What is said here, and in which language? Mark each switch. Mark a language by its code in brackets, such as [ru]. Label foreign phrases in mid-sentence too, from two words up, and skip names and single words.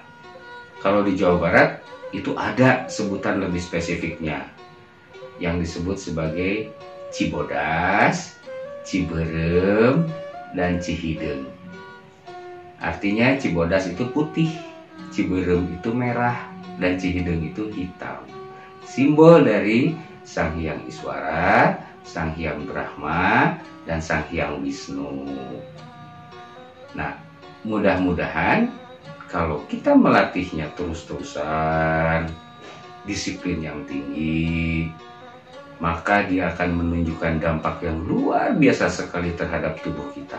[id] Kalau di Jawa Barat itu ada sebutan lebih spesifiknya yang disebut sebagai Cibodas, Ciberem, dan Cihideng. Artinya Cibodas itu putih, Ciberem itu merah, dan Cihideng itu hitam. Simbol dari Sang Hyang Iswara, Sang Hyang Brahma, dan Sang Hyang Wisnu. Nah, mudah-mudahan kalau kita melatihnya terus-terusan, disiplin yang tinggi, maka dia akan menunjukkan dampak yang luar biasa sekali terhadap tubuh kita.